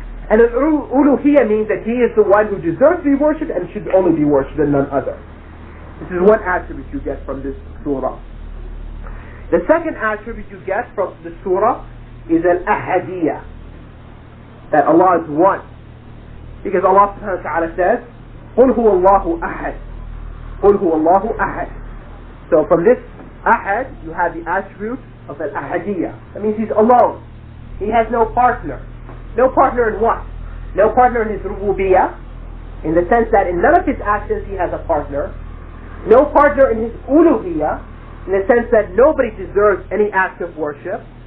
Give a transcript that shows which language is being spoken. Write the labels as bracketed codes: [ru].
[en] And al-uluhiyyah means that He is the one who deserves to be worshipped and should only be worshipped and none other. This is one attribute you get from this surah. The second attribute you get from the surah is al-ahadiyyah, that Allah is one. Because Allah subhanahu wa ta'ala says, [ar] قُلْ هُوَ اللَّهُ أَحَدٌ, قُلْ هُوَ اللَّهُ أَحَدٌ. [en] So from this ahad, you have the attribute of al-ahadiyyah. That means He's alone. He has no partner. No partner in what? No partner in His rububiyyah, in the sense that in none of His actions He has a partner. No partner in His uluhiyyah, in the sense that nobody deserves any act of worship.